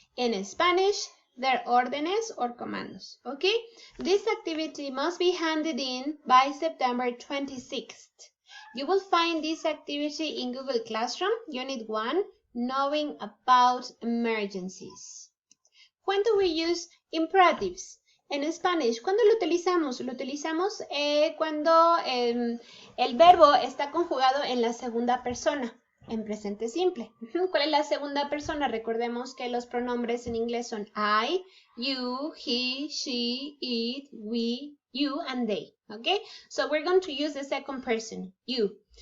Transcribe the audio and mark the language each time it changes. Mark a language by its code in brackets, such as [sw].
[en] In Spanish, their órdenes or comandos. Okay? This activity must be handed in by September 26th. You will find this activity in Google Classroom, Unit 1, Knowing About Emergencies. When do we use imperatives? [es] En Spanish, ¿cuándo lo utilizamos? Lo utilizamos cuando el verbo está conjugado en la segunda persona, en presente simple. ¿Cuál es la segunda persona? Recordemos que los pronombres en inglés son [en] I, you, he, she, it, we, you, and they. Okay? So we're going to use the second person, you.